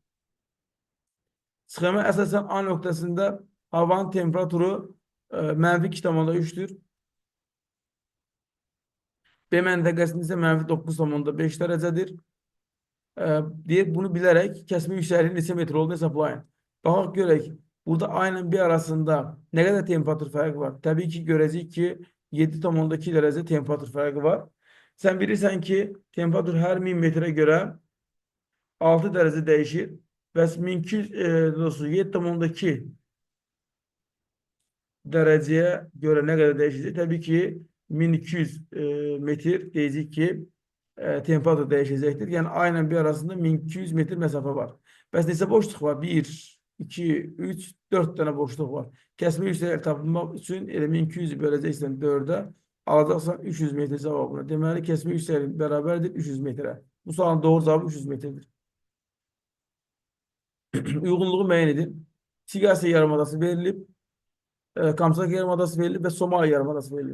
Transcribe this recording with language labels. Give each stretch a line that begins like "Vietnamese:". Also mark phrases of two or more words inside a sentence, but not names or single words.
Azerbaijani: Sxemə əsasən A nöqtəsində havanın temperaturu -2,3'dür. B məntəqəsində isə -9,5 dərəcədir. Deyir, bunu bilərək kəsmə yüksəkliyin neçə metr olduğunu hesablayın. Baxaq görək,
Turkish: burada aynen bir arasında ne kadar temperatur farkı var?
Azerbaijani: Tabii ki görəcəyik ki 7,2 dərəcə temperatur farkı var. Sen bilirsən ki temperatur her 1000 metre göre 6 dərəcə değişir.
Turkish: Və 7,2 dereceye göre ne kadar değişecek?
Azerbaijani: Tabii ki 1200 metre deyəcək ki temperatur değişecektir.
Turkish: Yani aynen bir arasında 1200 metre mesafe var.
Azerbaijani: Bəs neçə boşluq var? 1, 2, 3, 4 tane boşluq var. Kəsmə yüksəklik tapılmaq üçün 1200'ü böləcəksən 4'ə, alacaqsan 300 metre cavabını. Deməli, kəsmə yüksəklik bərabərdir 300 metre. Bu sualın doğru cavabı 300 metredir. Uyğunluğu müəyyən edin. Siqasiya yarımadası verilib, Kamçatka yarımadası verilib və Somali yarımadası verilib.